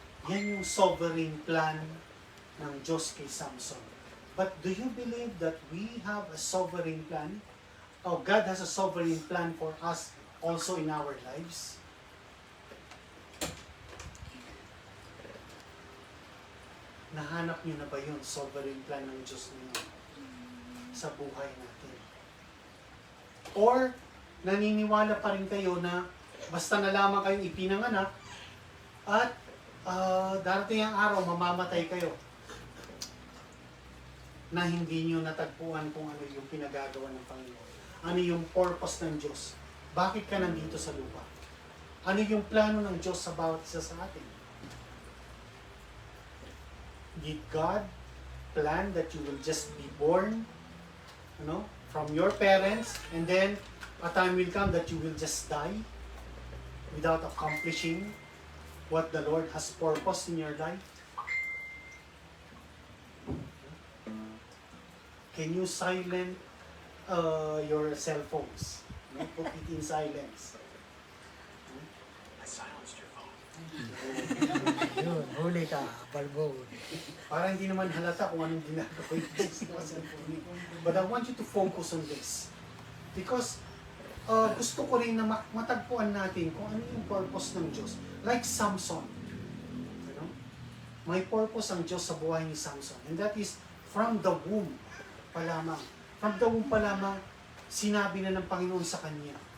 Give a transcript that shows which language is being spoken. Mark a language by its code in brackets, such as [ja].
[tl] Yan yung sovereign plan ng Diyos kay Samson. [en] But do you believe that we have a sovereign plan? Oh, God has a sovereign plan for us also in our lives? [tl] Nahanap niyo na ba yun, sovereign plan ng Diyos ninyo sa buhay natin? Or, naniniwala pa rin kayo na basta na lamang kayong ipinanganak at darating ang araw, mamamatay kayo na hindi niyo natagpuan kung ano yung pinagagawa ng Panginoon. Ano yung purpose ng Diyos? Bakit ka nandito sa lupa? Ano yung plano ng Diyos sa bawat isa sa atin? [en] Did God plan that you will just be born, from your parents, and then a time will come that you will just die without accomplishing what the Lord has purposed in your life? Can you silent your cell phones? Put it in silence. [tl] Yun, huli ka, balbo. Para hindi naman halata kung anong ginagawa yung sa cellphone niyo. [en] But I want you to focus on this. [tl] Because gusto ko rin na matagpuan natin kung ano yung purpose ng Diyos. [en] Like Samson. [tl] May purpose ang Diyos sa buhay ni Samson. [en] And that is from the womb [tl] pa lamang. [en] From the womb [tl] pa lamang, sinabi na ng Panginoon sa kanya.